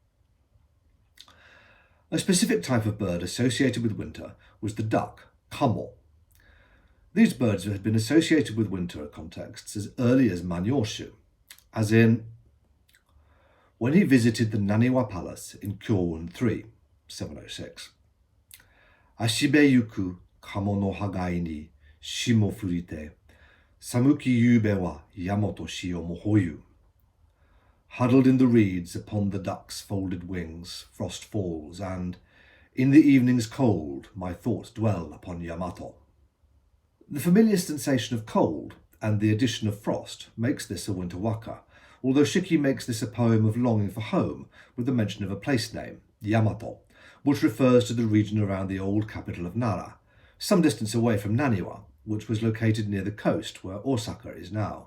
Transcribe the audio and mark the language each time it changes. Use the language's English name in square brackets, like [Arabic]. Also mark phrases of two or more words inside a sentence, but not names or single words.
[English] A specific type of bird associated with winter was the duck, kamo. These birds had been associated with winter contexts as early as Manyoshu, as in, when he visited the Naniwa Palace in Kyoun 3, 706. [Japanese] 葦辺行く鴨の羽がひに霜降りて寒き夕べは大和し思ほゆ. [English] Huddled in the reeds upon the duck's folded wings, frost falls, and In the evening's cold, my thoughts dwell upon Yamato. The familiar sensation of cold and the addition of frost makes this a winter waka, although Shiki makes this a poem of longing for home with the mention of a place name, Yamato, which refers to the region around the old capital of Nara, some distance away from Naniwa, which was located near the coast where Osaka is now.